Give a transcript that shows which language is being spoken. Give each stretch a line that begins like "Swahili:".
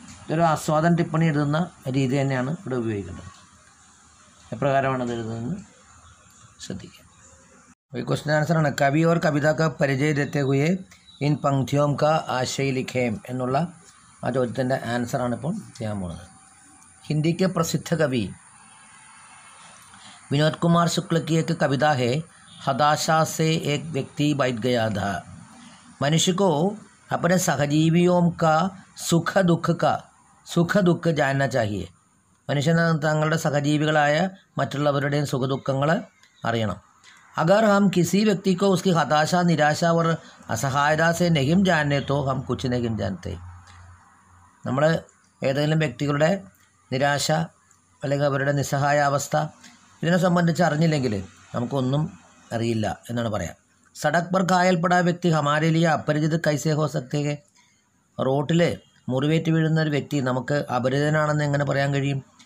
Malayalam: ഇതൊരു ആസ്വാദന ടിപ്പണി എഴുതുന്ന രീതി തന്നെയാണ് ഇവിടെ ഉപയോഗിക്കേണ്ടത്. എപ്രകാരമാണ് അത് എഴുതുന്നതെന്ന് ശ്രദ്ധിക്കുക. ഈ ക്വസ്റ്റ്യൻ ആൻസറാണ്
Hindi: കവി ഓർ കവിത കാ പരിചയ ദേത്തെ ഹുയെ ഇൻ പങ്ക്തിയോം കാ ആശയ ലിഖേം
Malayalam: എന്നുള്ള ആ ചോദ്യത്തിൻ്റെ ആൻസറാണ് ഇപ്പോൾ ചെയ്യാൻ പോകുന്നത്. ഹിന്ദിക്ക് പ്രസിദ്ധ കവി
Hindi: विनोद कुमार शुक्ल की एक कविता है, हताशा से एक व्यक्ति बैठ गया था. मनुष्य को अपने सहजीवियों का सुख दुख जानना चाहिए.
Malayalam: മനുഷ്യന് തങ്ങളുടെ സഹജീവികളായ മറ്റുള്ളവരുടെയും സുഖദുഃഖങ്ങൾ അറിയണം.
Hindi: अगर हम किसी व्यक्ति को उसकी हताशा, निराशा और असहायता से नहीं जानने तो हम कुछ नहीं जानते.
Malayalam: നമ്മൾ ഏതെങ്കിലും വ്യക്തികളുടെ നിരാശ അല്ലെങ്കിൽ അവരുടെ നിസ്സഹായാവസ്ഥ ഇതിനെ സംബന്ധിച്ച് അറിഞ്ഞില്ലെങ്കിൽ നമുക്കൊന്നും അറിയില്ല എന്നാണ് പറയാം.
Hindi: सड़क पर घायल पड़ा व्यक्ति हमारे लिए अपरिचित कैसे हो सकते हैं?
Malayalam: റോട്ടിൽ മുറിവേറ്റ് വീഴുന്ന ഒരു വ്യക്തി നമുക്ക് അപരിചിതനാണെന്ന് എങ്ങനെ പറയാൻ കഴിയും?